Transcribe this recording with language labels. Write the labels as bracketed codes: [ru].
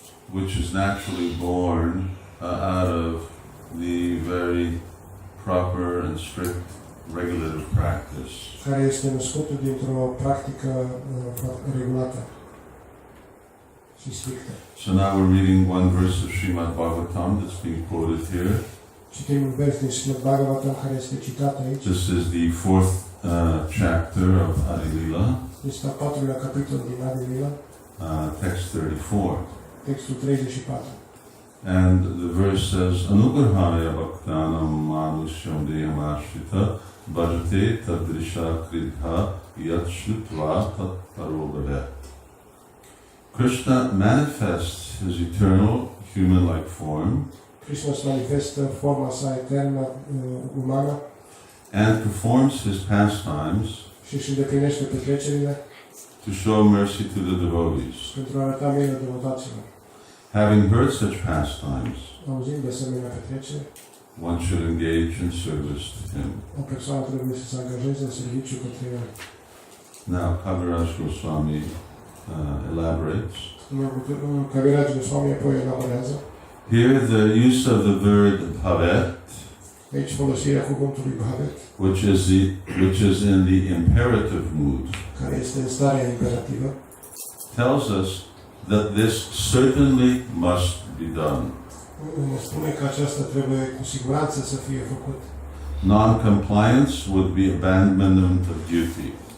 [en] Which is naturally born out of the very proper and strict regulative practice. [ro] Care este născută dintr-o practică regulată și strictă. [en] So now we're reading one verse of Srimad Bhagavatam that's being quoted here. [ro] Citim un vers din Srimad Bhagavatam care este citat aici. [en] This is the fourth chapter of Adi Lila. [ro] Este al patrulea capitol din Adi Lila. [en] Text 34. [ro] Textul 34. [en] And the verse says, [sa] Anugrahaya bhaktanam manushyam deyam ashrita bhajate tadrisha kridha yat shrutva tat parobhave. [en] Krishna manifests his eternal human-like form. [ro] Krishna își manifestă forma sa eternă umană. [en] And performs his pastimes. [ro] Și își îndeplinește petrecerile. [en] To show mercy to the devotees. [ro] Pentru a arăta milă devotaților. [en] Having heard such pastimes, [ro] auzind de asemenea petreceri, [en] one should engage in service to him. [ro] O persoană trebuie să se angajeze în serviciu către el. [en] Now, Kaviraj Goswami elaborates. [ro] Kaviraj Goswami apoi elaborează. [en] Here, the use of the word bhavet, [ro] aici folosirea cuvântului bhavet, [en] which is in the imperative mood, [ro] care este în starea imperativă, [en] tells us that this certainly must be done. [ro] Ne spune că aceasta trebuie cu siguranță să fie făcut. [en] Non-compliance would be abandonment of duty.